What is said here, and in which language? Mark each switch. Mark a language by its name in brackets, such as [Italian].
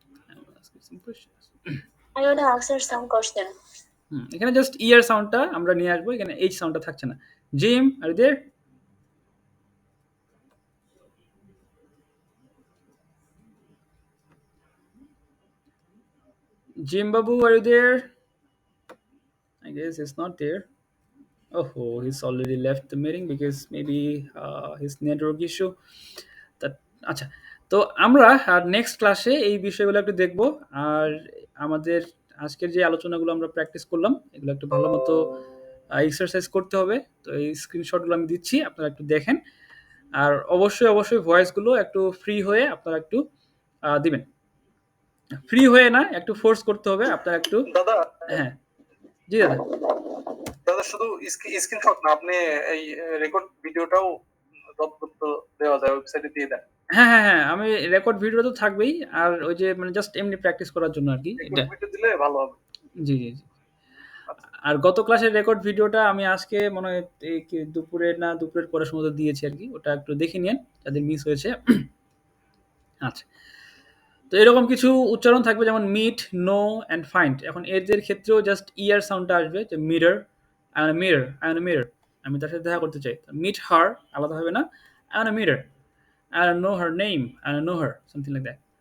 [English] I wanna ask her some questions। I wanna ask her some questions. [Bangla] এখানে just ইয়ার সাউন্ডটা আমরা নিয়ে আসবো, এখানে এইচ সাউন্ডটা থাকছে না। [English] Jim are there, Jim বাবু are there? I guess he's not there. Oh, he's already left the meeting because maybe his network issue. [Bangla] That আচ্ছা, তো আমরা আর নেক্সট ক্লাসে এই বিষয়গুলো একটু দেখব। আর আমাদের আজকের যে আলোচনাগুলো আমরা প্র্যাকটিস করলাম এগুলো একটু ভালো মতো এক্সারসাইজ করতে হবে। তো এই স্ক্রিনশটগুলো আমি দিচ্ছি, আপনারা একটু দেখেন। আর অবশ্যই অবশ্যই ভয়েসগুলো একটু ফ্রি হয়ে আপনারা একটু দিবেন। ফ্রি হয়ে না, একটু ফোর্স করতে হবে আপনারা একটু। দাদা হ্যাঁ জি দাদা। দাদা শুধু স্ক্রিনশট না, আপনি এই রেকর্ড ভিডিওটাও তথ্য দেওয়া যায়, ওয়েবসাইটে দিয়ে দেন। হ্যাঁ হ্যাঁ হ্যাঁ, আমি রেকর্ড ভিডিও তো থাকবেই, আর ওই যে মানে জাস্ট এমনি প্র্যাকটিস করার জন্য আর কি। রেকর্ড ভিডিও দিলে ভালো হবে। জি জি জি। আর গত ক্লাসের রেকর্ড ভিডিওটা আমি আজকে মনে হয় এই কি দুপুরের পরে সময় দিয়েছি আর কি, ওটা একটু দেখে নিন যাদের মিস হয়েছে। আচ্ছা, তো এরকম কিছু উচ্চারণ থাকবে যেমন মিট, নো অ্যান্ড ফাইন্ড। এখন এদের ক্ষেত্রেও জাস্ট ইয়ার সাউন্ডটা আসবে, যে মিরর, মিরর, আমি তার সাথে দেখা করতে চাই। [English] meet her [Bangla] আলাদা হবে না, [English] Mirror, I don't know her name, I don't know her, something like that.